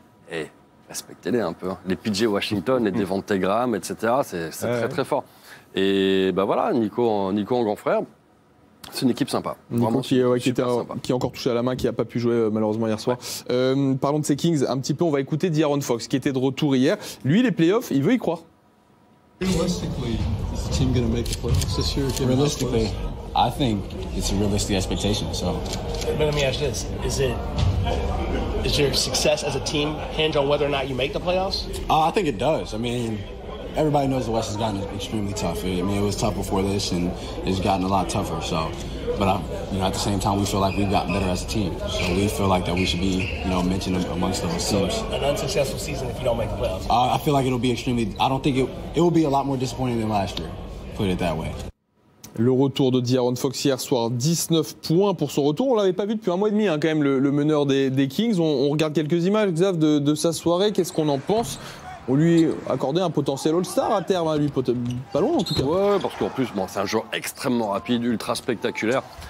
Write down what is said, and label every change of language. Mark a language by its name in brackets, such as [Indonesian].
[French] Et respectez-les un peu. Les PJ Washington, les Devonte Graham, etc., c'est très fort. Et voilà, Nico en grand frère, c'est une équipe sympa. Nico qui est encore touché à la main, qui n'a pas pu jouer malheureusement hier soir. Parlons de ces Kings un petit peu, on va écouter De'Aaron Fox qui était de retour hier. Lui, les playoffs, il veut y croire. [English] Realistically, is the team going to make the playoffs this year? Realistically, I think it's a realistic expectation. So, but let me ask this: Is your success as a team hinge on whether or not you make the playoffs? I think it does. I mean, everybody knows the West has gotten extremely tough. I mean, it was tough before this, and it's gotten a lot tougher. So, but at the same time, we feel like we've gotten better as a team. So we feel like that we should be, mentioned amongst those teams. So an unsuccessful season if you don't make the playoffs. I feel like it'll be extremely. I don't think it will be a lot more disappointing than last year. Put it that way. [French] Le retour de De'Aaron Fox hier soir, 19 points pour son retour. On ne l'avait pas vu depuis un mois et demi, quand même, le meneur des Kings. On regarde quelques images, Xav, de sa soirée. Qu'est-ce qu'on en pense? On lui accordait un potentiel All-Star à terme, lui, pas loin en tout cas. Ouais, parce qu'en plus, c'est un joueur extrêmement rapide, ultra spectaculaire.